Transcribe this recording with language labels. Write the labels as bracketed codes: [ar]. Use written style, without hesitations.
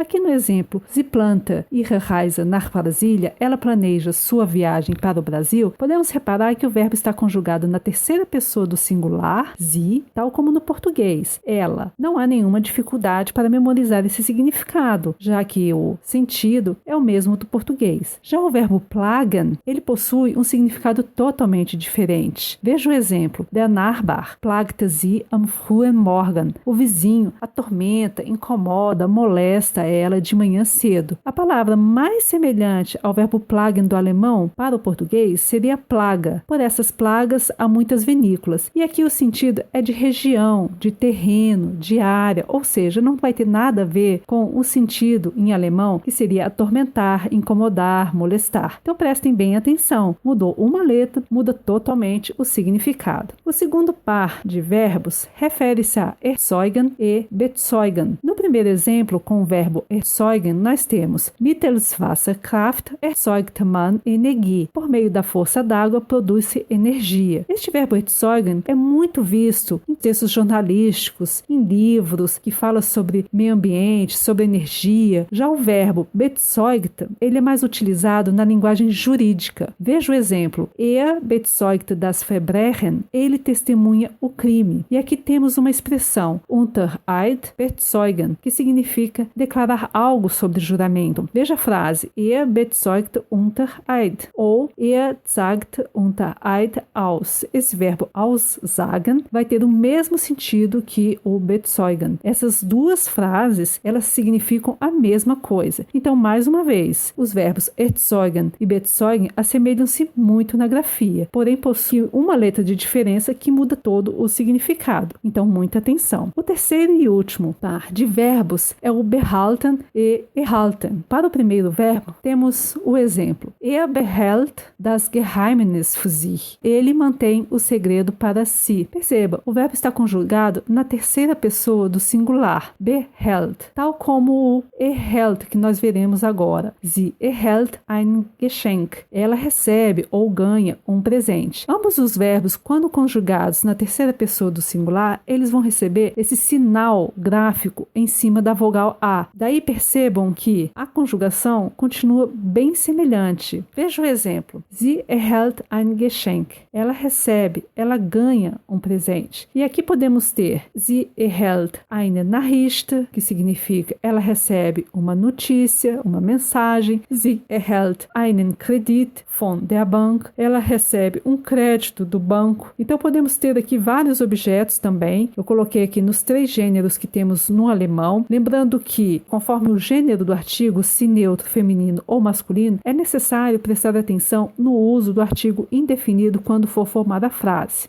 [pt] Aqui no exemplo, [de] Sie planta ihre Reise nach Brasília, [pt] ela planeja sua viagem para o Brasil, podemos reparar que o verbo está conjugado na terceira pessoa do singular, sie, tal como no português, ela. Não há nenhuma dificuldade para memorizar esse significado, já que o sentido é o mesmo do português. Já o verbo plagen, ele possui um significado totalmente diferente. Veja o exemplo, [de] der Nachbar plagte sie am frühen Morgen. [pt] O vizinho atormenta, incomoda, molesta ela de manhã cedo. A palavra mais semelhante ao verbo plagen do alemão para o português seria plaga. Por essas plagas há muitas vinícolas. E aqui o sentido é de região, de terreno, de área, ou seja, não vai ter nada a ver com o sentido em alemão que seria atormentar, incomodar, molestar. Então prestem bem atenção. Mudou uma letra, muda totalmente o significado. O segundo par de verbos refere-se a erzeugen e bezeugen. No primeiro exemplo, com o verbo erzeugen, nós temos [de] mittels Wasserkraft erzeugt man Energie. [pt] Por meio da força d'água, produz-se energia. Este verbo erzeugen é muito visto em textos jornalísticos, em livros que falam sobre meio ambiente, sobre energia. Já o verbo bezeugt, ele é mais utilizado na linguagem jurídica. Veja o exemplo. [de] Er bezeugt das Verbrechen. [pt] Ele testemunha o crime. E aqui temos uma expressão, [de] unter Eid bezeugen, [pt] que significa declarar algo sobre juramento. Veja a frase, [de] er bezeugt unter Eid, ou er sagt unter Eid aus. [pt] Esse verbo aussagen vai ter o mesmo sentido que o bezeugen. Essas duas frases, elas significam a mesma coisa. Então, mais uma vez, os verbos erzeugen e bezeugen assemelham-se muito na grafia, porém possuem uma letra de diferença que muda todo o significado. Então, muita atenção. O terceiro e último par de verbos é o behalten e erhalten. Para o primeiro verbo, temos o exemplo. [de] Er behält das Geheimnis für sich. [pt] Ele mantém o segredo para si. Perceba, o verbo está conjugado na terceira pessoa do singular, behält, tal como o erhält, que nós veremos agora. [de] Sie erhält ein Geschenk. [pt] Ela recebe ou ganha um presente. Ambos os verbos, quando conjugados na terceira pessoa do singular, eles vão receber esse sinal gráfico em cima da vogal A. Daí percebam que a conjugação continua bem semelhante. Veja o exemplo. [de] Sie erhält ein Geschenk. [pt] Ela recebe, ela ganha um presente. E aqui podemos ter [de] Sie erhält eine Nachricht, [pt] que significa ela recebe uma notícia, uma mensagem. [de] Sie erhält einen Kredit von der Bank. [pt] Ela recebe um crédito do banco. Então podemos ter aqui vários objetos também. Eu coloquei aqui nos 3 gêneros que temos no alemão. Lembrando que, conforme o gênero do artigo, se neutro, feminino ou masculino, é necessário prestar atenção no uso do artigo indefinido quando for formar a frase.